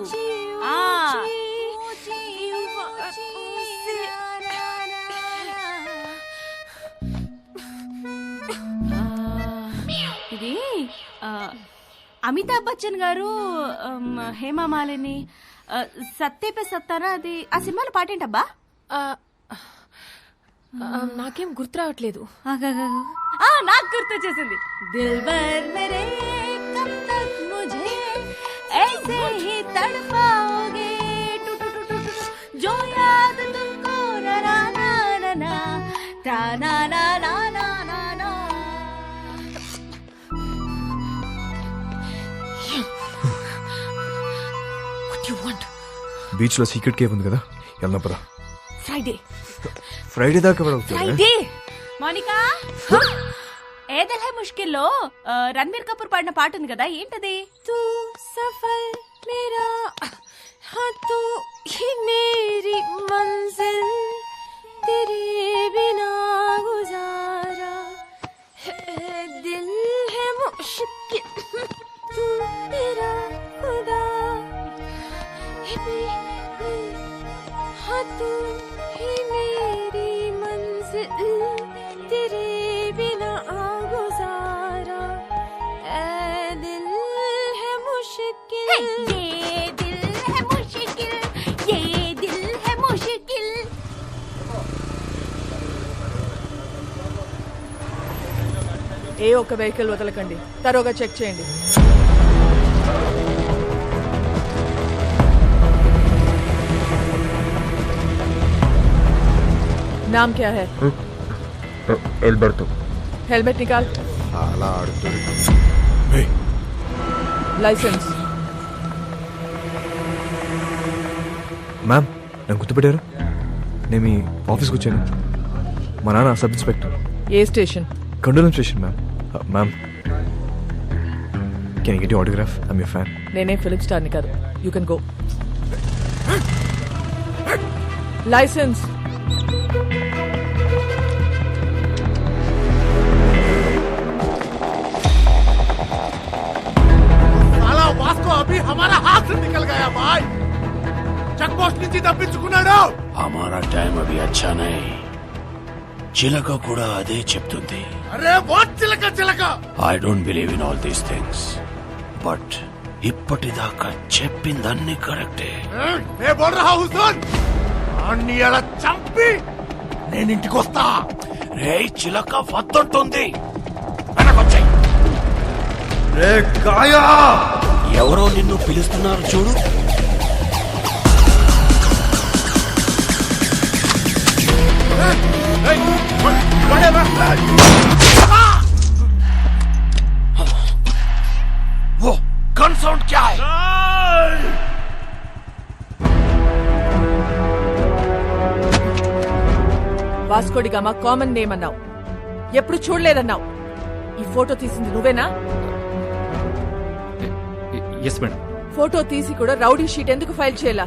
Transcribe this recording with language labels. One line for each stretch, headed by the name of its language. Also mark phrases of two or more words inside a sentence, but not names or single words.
Telugu: ఇది అమితాబ్ బచ్చన్ గారు హేమమాలిని సత్యపే సత్తారా, అది ఆ సినిమాలో పాటేంటబ్బా? నాకేం గుర్తు రావట్లేదు. నాకు గుర్తు వచ్చేసింది.
Hindi: दिलबर मेरे कब तक मुझे ऐसे ही तड़पाओगे जो याद तुमको ना ना ना ना ता ना ना ना ना ना ना.
English: What you want?
Telugu: బీచ్ లో సీక్రెట్ కేవ్ ఉంది కదా, వెళ్దాం పద. ఫ్రైడే దాకా ఫ్రైడే. మోనికా, ఏ దిల్ హై ముష్కిల్లో రణబీర్ కపూర్ పాడిన పాట ఉంది కదా, ఏంటది?
Hindi: तू सफर मेरा हाँ तू ही मेरी मंजिल तेरे बिना गुजारा दिल है मुश्किल तू मेरा खुदा हाँ तू ही मेरी मंजिल तेरे बिना गुजारा ऐ दिल है मुश्किल ये दिल है मुश्किल, ये दिल है मुश्किल.
Telugu: ఏ ఒక్క వెహికల్ వదలకండి. తరోగా చెక్ చేయండి.
Hindi: नाम क्या है?
Telugu: ఎల్బర్టో.
Hindi: हेलमेट निकाल.
Telugu: అలా ఆడుతుంది.
Hindi: लाइसेंस.
Telugu: మ్యామ్, నన్ను గుర్తుపెట్టారు? నేను మీ ఆఫీస్కి వచ్చాను. మా నాన్న
English: sub inspector.
Telugu: ఏ స్టేషన్? కండోలం స్టేషన్ మ్యామ్. మ్యామ్,
English: can I get your autograph? I'm your fan.
Telugu: నేనే ఫిలిప్ స్టార్ని కాదు.
English: you can go.
Hindi: लाइसेंस. साला वास्को अभी हमारा हाथ से निकल गया भाई.
Telugu: చెక్ పోస్ట్ నుంచి తప్పించుకున్నాడు.
Hindi: हमारा टाइम अभी अच्छा नहीं.
Telugu: చిలక కూడా అదే చెప్తుంది. అరే వాట్ చిలక చిలక.
English: I don't believe in all these things,
Telugu: బట్ ఇప్పటిదాకా చెప్పిందన్నీ కరెక్టే.
Hindi: मैं बोल रहा हूँ सुन.
Telugu: అన్ని అలా చంపి నేను ఇంటికి వస్తా. రే చిలక వద్దంటుంది, వెనకొచ్చాయి. రే కాయా, ఎవరో నిన్ను పిలుస్తున్నారు చూడు.
Hindi: वो गन साउंड क्या है?
Telugu: వాస్కోడిగామా కామన్ నేమ్ అన్నావు, ఎప్పుడు చూడలేదన్నావు. ఈ ఫోటో తీసింది నువ్వేనా?
English: yes madam.
Telugu: ఫోటో తీసి కూడా
English: rowdy sheet
Telugu: ఎందుకు ఫైల్ చేయాలా?